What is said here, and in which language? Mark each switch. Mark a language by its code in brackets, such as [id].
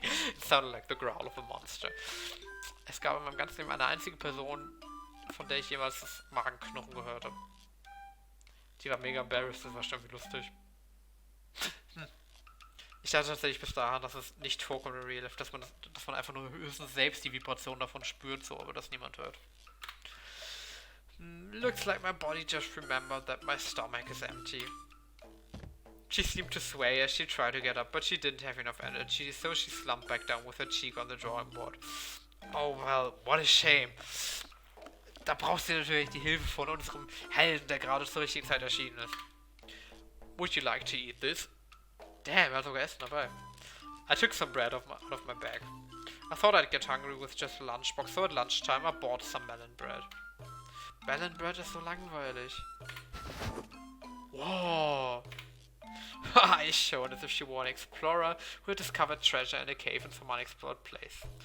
[en] It sounded like the growl of a monster. [de] Es gab in meinem ganzen Leben eine einzige Person, von der ich jemals das Magenknurren gehört habe. Die war mega embarrassed, das war schon irgendwie lustig. Ich dachte tatsächlich bis dahin, dass es nicht vorkommt in Real Life, dass man einfach nur höchstens selbst die Vibration davon spürt, so, aber das niemand hört. [en] Looks like my body just remembered that my stomach is empty. She seemed to sway as she tried to get up, but she didn't have enough energy, so she slumped back down with her cheek on the drawing board. Oh well, what a shame. [de] Da brauchst du natürlich die Hilfe von unserem Helden, der gerade zur richtigen Zeit erschienen ist. [en] Would you like to eat this? Damn, [de] er hat sogar Essen dabei. [en] I took some bread out of my bag. I thought I'd get hungry with just a lunchbox, so at lunchtime I bought some melon bread. [de] Melon bread ist so langweilig. Whoa. [en] I showed as if she were an explorer who had discovered treasure in a cave in some unexplored place.